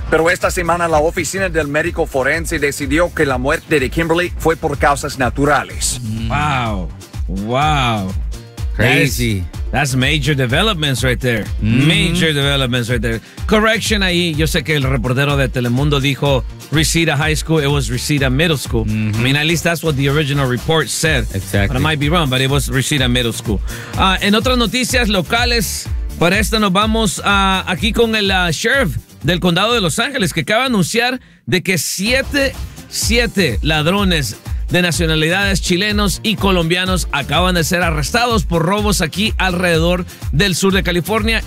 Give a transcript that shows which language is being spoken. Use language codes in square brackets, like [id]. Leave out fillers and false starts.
[es] Pero esta semana, la oficina del médico forense decidió que la muerte de Kimberly fue por causas naturales. [en] ¡Wow! Wow, crazy. That's major developments right there. Major developments right there. Correction ahí. [es] Yo sé que el reportero de Telemundo dijo Reseda High School. [en] It was Reseda Middle School. Mm-hmm. I mean, at least that's what the original report said. Exactly. But I might be wrong, but it was Reseda Middle School. [es] En otras noticias locales, para esta nos vamos aquí con el sheriff del condado de Los Ángeles que acaba de anunciar de que siete ladrones de nacionalidades chilenos y colombianos acaban de ser arrestados por robos aquí alrededor del sur de California.